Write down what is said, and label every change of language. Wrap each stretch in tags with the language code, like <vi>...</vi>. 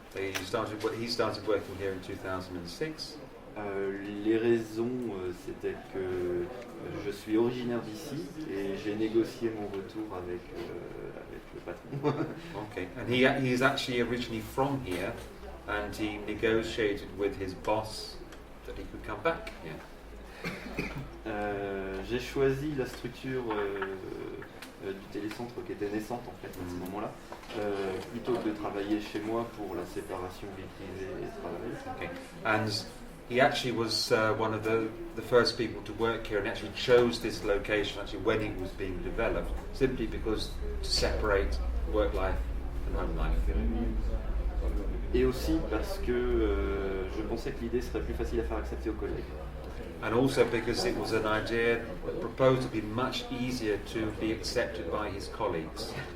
<en>He started working here in 2006.</en> <fr>Les raisons, c'était que je suis originaire d'ici et j'ai négocié mon retour avec le patron.</fr> <en>Okay, and he's actually originally from here, and he negotiated with his boss that he could come back here.</en> <fr>J'ai choisi la structure du télécentre qui était naissante en fait à ce moment-là, plutôt que de travailler chez moi pour la séparation vie privée et travail.</fr> <en>Okay, and he actually was one of the first people to work here, and actually chose this location actually when it was being developed, simply because to separate work life and home life.</en> <fr>Et aussi parce que je pensais que l'idée serait plus facile à faire accepter aux collègues.</fr> <en>And also because it was an idea that proposed to be much easier to be accepted by his colleagues.</en>